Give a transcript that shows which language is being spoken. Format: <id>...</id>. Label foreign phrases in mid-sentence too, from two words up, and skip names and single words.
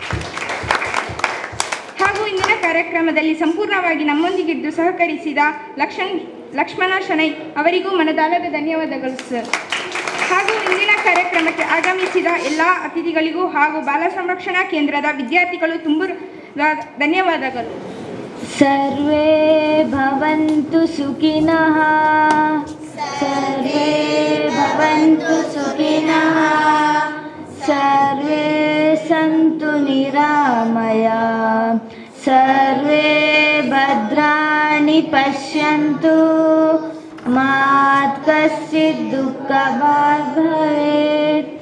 <kn>ಹಾಗೂ ಇಂದಿನ ಕಾರ್ಯಕ್ರಮದಲ್ಲಿ ಸಂಪೂರ್ಣವಾಗಿ ನಮ್ಮೊಂದಿಗಿದ್ದು ಸಹಕರಿಸಿದ ಲಕ್ಷ್ಮಣ ಶೆಣೈ ಅವರಿಗೂ ಮನದಾಳದ ಧನ್ಯವಾದಗಳು ಸರ್. ಹಾಗೂ ಇಂದಿನ ಕಾರ್ಯಕ್ರಮಕ್ಕೆ ಆಗಮಿಸಿದ ಎಲ್ಲ ಅತಿಥಿಗಳಿಗೂ ಹಾಗೂ ಬಾಲ ಸಂರಕ್ಷಣಾ ಕೇಂದ್ರದ ವಿದ್ಯಾರ್ಥಿಗಳು ತುಂಬ ಧನ್ಯವಾದಗಳು.</kn> <sa>ಸರ್ವೇ ಭವಂತು ಸುಖಿನಃ, ಸರ್ವೇ ಭವಂತು ಸುಖಿನಃ, ಸರ್ವೇ ಸಂತು ನಿರಾಮಯ, ಸರ್ವೇ ಭದ್ರಾಣಿ ಪಶ್ಯಂತು, ಮಾತ್ ಕಶ್ಚಿತ್ ದುಃಖಭಾಗ್ ಭವೇತ್.</sa>